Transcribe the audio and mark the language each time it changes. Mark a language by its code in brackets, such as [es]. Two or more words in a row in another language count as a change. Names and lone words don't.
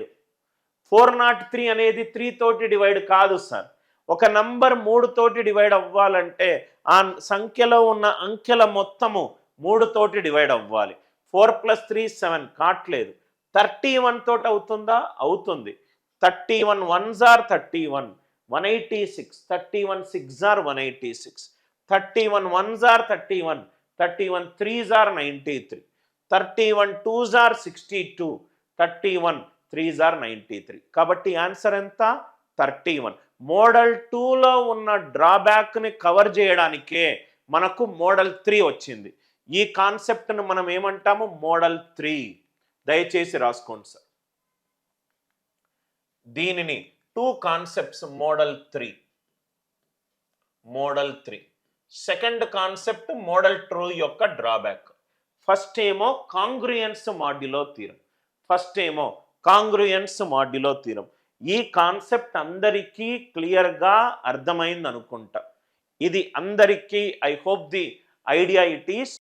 [te] 403 అనేది 3 తోటి డివైడ్ కాదు సార్. ఒక నంబర్ 3 తోటి డివైడ్ అవ్వాలంటే ఆ సంఖ్యలో ఉన్న అంకెల మొత్తము 3 తోటి డివైడ్ అవ్వాలి. 4 + 3 7 కావట్లేదు. 31 తోటి అవుతుందా? అవుతుంది. [en] 31 1s are 31, 186. 31 6s are 186. 31 1s are 31, 31 3s are 93. 31 2s are 62, 31 3s are 93. [te] కాబట్టి ఆన్సర్ ఎంత? 31. మోడల్ 2లో ఉన్న డ్రాబ్యాక్ని కవర్ చేయడానికే మనకు మోడల్ 3 వచ్చింది. ఈ కాన్సెప్ట్ను మనం ఏమంటాము? మోడల్ 3. దయచేసి రాసుకోండి సార్. దీనిని 2 [en] concepts model [te] 3. [en] model 3 second concept model 2 యొక్క drawback. first ఏమో congruence modulo theorem. [te] ఈ కాన్సెప్ట్ అందరికీ క్లియర్గా అర్థమైంది అనుకుంటా. ఇది అందరికీ [en] I hope the idea it is